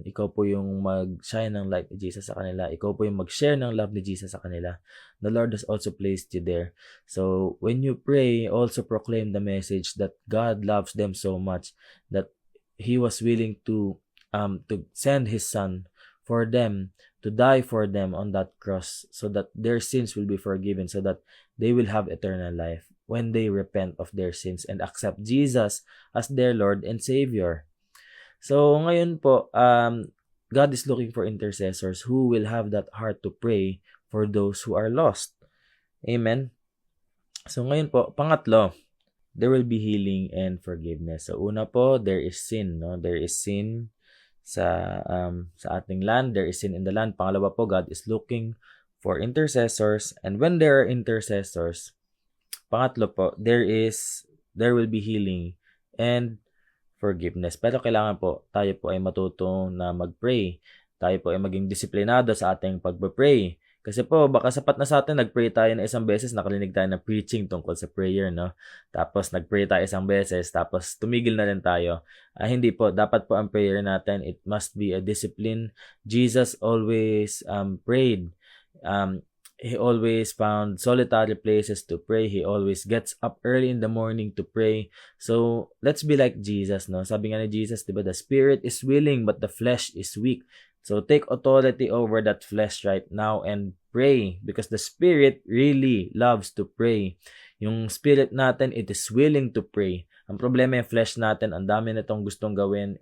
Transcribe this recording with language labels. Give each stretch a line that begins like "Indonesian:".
Filipino: Ikaw po yung mag-shine ng light ni Jesus sa kanila. Ikaw po yung mag-share ng love ni Jesus sa kanila.
English: The Lord has also placed you there. So, when you pray, also proclaim the message that God loves them so much that He was willing to send His Son for them, to die for them on that cross so that their sins will be forgiven, so that they will have eternal life when they repent of their sins and accept Jesus as their Lord and Savior.
Filipino: So, ngayon po,
English: God is looking for intercessors who will have that heart to pray for those who are lost. Amen?
Filipino: So ngayon po, pangatlo,
English: there will be healing and forgiveness. So una po, there is sin, no? There is sin
Filipino: sa ating
English: land, there is sin in the land.
Filipino: Pangalawa po,
English: God is looking for intercessors, and when there are intercessors,
Filipino: pangatlo po,
English: there will be healing and forgiveness.
Filipino: Pero kailangan po, tayo po ay matutong na mag-pray. Tayo po ay maging disiplinado sa ating pag-pray. Kasi po, baka sapat na sa atin, nag-pray tayo na isang beses, nakalinig tayo ng preaching tungkol sa prayer, no? Tapos, nag-pray tayo isang beses, tapos tumigil na rin tayo. Hindi po, dapat po ang prayer natin,
English: it must be a discipline. Jesus always prayed. He always found solitary places to pray. He always gets up early in the morning to pray. So, let's be like Jesus, no?
Filipino: Sabi nga ni Jesus, diba,
English: the spirit is willing, but the flesh is weak. So, take authority over that flesh right now and pray, because the spirit really loves to pray.
Filipino: Yung spirit natin,
English: it is willing to pray.
Filipino: Ang problema yung flesh natin, ang dami na itong gustong gawin.